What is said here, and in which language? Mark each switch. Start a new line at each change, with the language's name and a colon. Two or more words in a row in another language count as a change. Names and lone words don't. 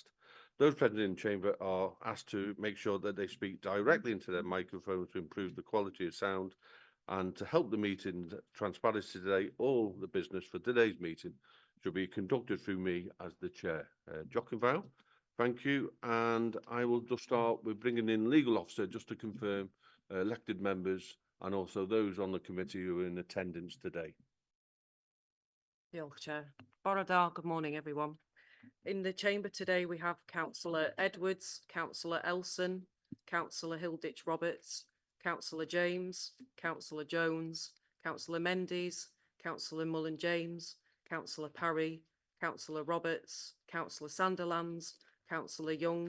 English: Those present in the chamber are asked to make sure that they speak directly into their microphone to improve the quality of sound and to help the meeting transparency today. All the business for today's meeting should be conducted through me as the chair. Jock and Val, thank you. And I will just start with bringing in legal officer just to confirm elected members and also those on the committee who are in attendance today.
Welsh: Diolch, Chair. Bore da,
English: good morning, everyone. In the chamber today, we have Councillor Edwards, Councillor Elson, Councillor Hilditch Roberts, Councillor James, Councillor Jones, Councillor Mendes, Councillor Mullen James, Councillor Parry, Councillor Roberts, Councillor Sanderlands, Councillor Young.